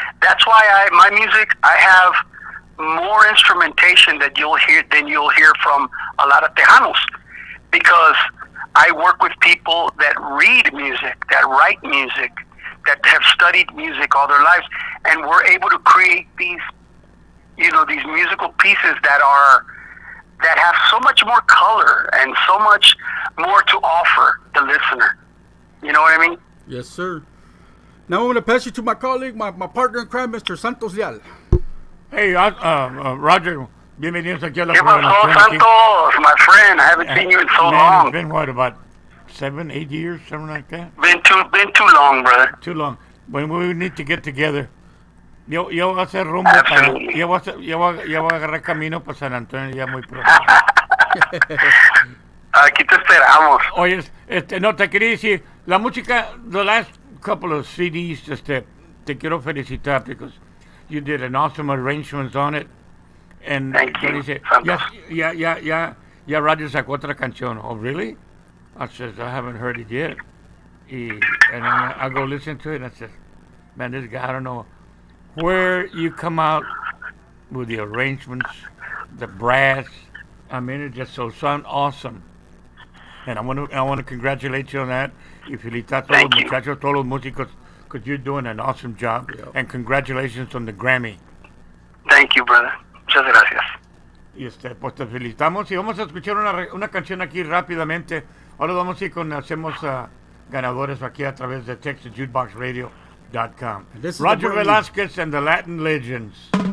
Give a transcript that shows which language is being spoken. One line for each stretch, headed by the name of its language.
English: That's why my music, I have more instrumentation than you'll hear from a lot of Tejanos, because I work with people that read music, that write music, that have studied music all their lives, and we're able to create these, you know, these musical pieces that have so much more color and so much more to offer the listener. You know what I mean? Yes, sir. Now I'm going to pass you to my colleague, my partner in crime, Mr. Santos Leal.
Spanish: Hey, Roger, bienvenidos aquí a la ¿Qué pasó, Santos?
English: My friend, I haven't seen you in so long. It's been what, about 7-8 years, something like that? Been too long, brother. Too long. When we need to get together.
Spanish: Yo voy a hacer rumbo para... Yo voy a agarrar camino para San Antonio ya muy pronto. Aquí te esperamos. Oye, no, te quería decir, la música,
English: the last couple of CDs,
Spanish: te quiero felicitar
English: because you did an awesome arrangements on it. And Thank you,
Spanish: dice, Santos. ya Roger sacó otra canción.
English: Oh, really? I says, I haven't heard it yet. And then I go listen to it, and I says, man, this guy, I don't know where you come out with the arrangements, the brass. I mean, it just so sound awesome. And I want to congratulate you on that.
Spanish: Y felicitar a todos los muchachos, todos los músicos,
English: because you're doing an awesome job. Yeah. And congratulations on the Grammy. Thank you, brother.
Spanish: Muchas gracias. Y pues te felicitamos y vamos a escuchar una canción aquí rápidamente. Ahora vamos a ir hacemos ganadores aquí a través de TexasJukeboxRadio.com. Roger Velasquez and the Latin Legends.